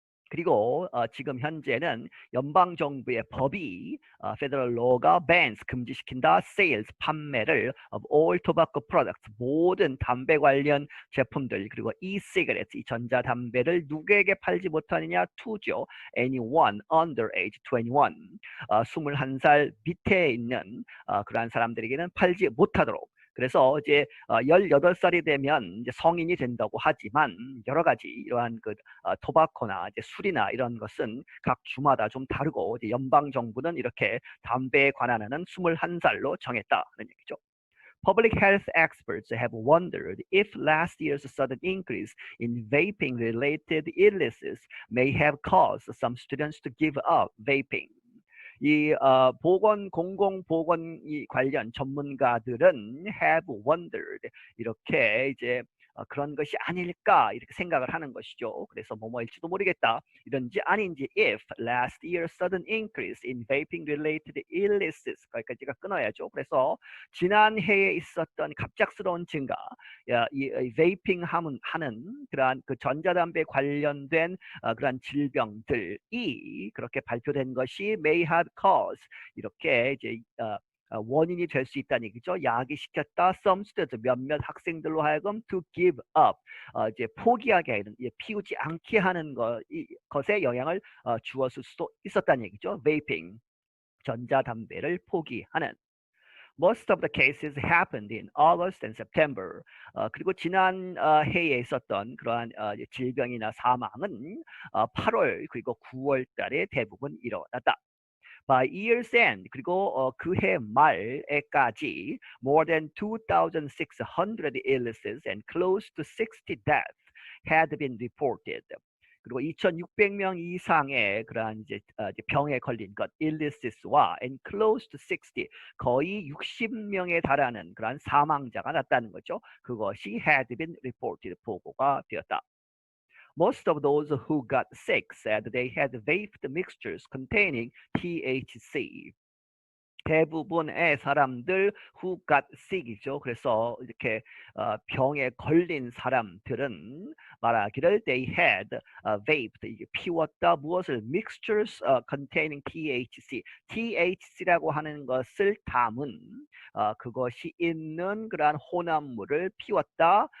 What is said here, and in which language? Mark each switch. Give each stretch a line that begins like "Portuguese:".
Korean: 그리고 지금 현재는 연방 정부의 법이
English: federal law가 bans
Korean: 금지시킨다
English: sales
Korean: 판매를
English: of all tobacco products
Korean: 모든 담배 관련 제품들 그리고 e-cigarettes 이 전자담배를 누구에게 팔지 못하느냐 to죠
English: anyone under age 21
Korean: 21살 밑에 있는 그러한 사람들에게는 팔지 못하도록 그래서 이제 18살이 되면 이제 성인이 된다고 하지만 여러 가지 이러한 그 토바코나 이제 술이나 이런 것은 각 주마다 좀 다르고 이제 연방 정부는 이렇게 담배에 관한 한은 21살로 정했다는 얘기죠.
English: Public health experts have wondered if last year's sudden increase in vaping-related illnesses may have caused some students to give up vaping.
Korean: 이 공공보건 관련 전문가들은
English: have wondered
Korean: 이렇게 이제 그런 것이 아닐까 이렇게 생각을 하는 것이죠. 그래서 뭐뭐일지도 모르겠다 이런지 아닌지
English: if last year's sudden increase in vaping related illnesses
Korean: 거기까지가 끊어야죠. 그래서 지난 해에 있었던 갑작스러운 증가 이 베이핑 하는 그러한 그 전자담배 관련된 그러한 질병들이 그렇게 발표된 것이
English: may have caused
Korean: 이렇게 이제 원인이 될 수 있다는 얘기죠. 야기시켰다.
English: Some students
Korean: 몇몇 학생들로 하여금
English: to give up
Korean: 이제 포기하게 하는 피우지 않게 하는 것에 영향을 주었을 수도 있었다는 얘기죠. Vaping 전자담배를 포기하는.
English: Most of the cases happened in August and September.
Korean: 그리고 지난 해에 있었던 그러한 질병이나 사망은 8월 그리고 9월 달에 대부분 일어났다.
English: By year's end,
Korean: 그리고 그해 말에까지
English: more than 2,600 illnesses and close to 60 deaths had been reported.
Korean: 그리고 2,600명 이상의 그러한 이제 병에 걸린 것, illnesses와
English: and close to 60,
Korean: 거의 60명에 달하는 그러한 사망자가 났다는 거죠. 그것이
English: had been reported,
Korean: 보고가 되었다.
English: Most of those who got sick said they had vaped mixtures containing THC.
Korean: 대부분의 사람들
English: who got sick
Korean: 이죠. 그래서 이렇게 병에 걸린 사람들은 말하기를
English: they had vaped,
Korean: 이게 피웠다 무엇을
English: mixtures containing THC,
Korean: THC라고 하는 것을 담은 그것이 있는 그러한 혼합물을 피웠다.